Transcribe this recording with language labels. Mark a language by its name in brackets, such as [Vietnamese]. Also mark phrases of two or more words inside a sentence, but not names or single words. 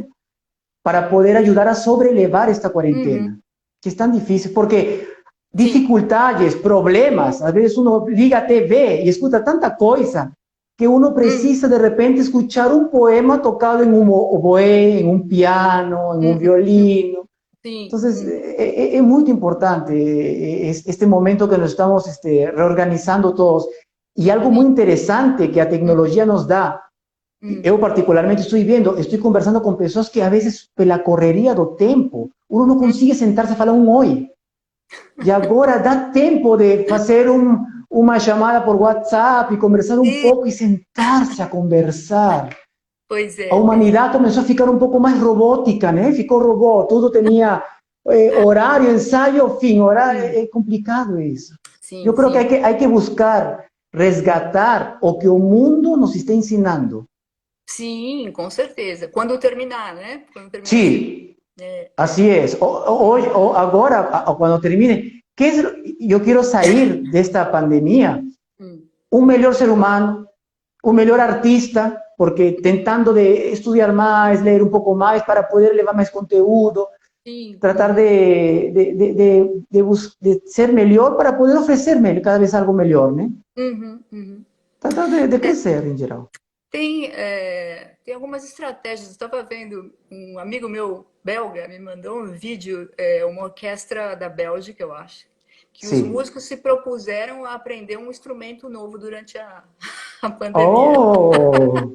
[Spanish] Para poder ayudar a sobrelevar esta cuarentena, que es tan difícil, porque dificultades, problemas, a veces uno [Portuguese] liga a TV [Spanish] y escucha tanta cosa, que uno precisa de repente escuchar un poema tocado en un oboe, en un piano, en un violino. Entonces, es muy importante este momento que nos estamos reorganizando todos. Y algo muy interesante que la tecnología nos da, yo particularmente estoy conversando con personas que a veces, [Portuguese] pela correria do tempo, [Spanish] uno no consigue sentarse a [Portuguese] falar oi. [Spanish] Y ahora da tiempo de hacer [Portuguese] uma chamada por WhatsApp e conversar um pouco e sentar-se a conversar. Pois é. A humanidade começou a ficar um pouco mais robótica, né? Ficou robô, tudo tinha horário, ensaio, fim. Horário, é complicado isso. Eu creio que [Spanish] hay que buscar [Portuguese] resgatar o que o mundo nos está ensinando. Sim, com certeza. Quando terminar, né? Quando terminar esse... [Spanish] Sí, así es. Hoy, ahora, cuando termine, yo quiero salir de esta pandemia Hum, un mejor ser humano, un mejor artista, porque tentando de estudiar más, leer un poco más para poder levar más conteúdo, [Portuguese] sim. [Spanish] tratar de ser mejor para poder ofrecerme cada vez algo mejor, ¿no? Uhum, uhum. Tratar de crecer en general. [Portuguese] Tem algumas estratégias. Eu estava vendo, um amigo meu belga me mandou um vídeo, uma orquestra da Bélgica, eu acho, que os [Spanish] Sí. [Portuguese] músicos se propuseram a aprender um instrumento novo durante a pandemia. Oh,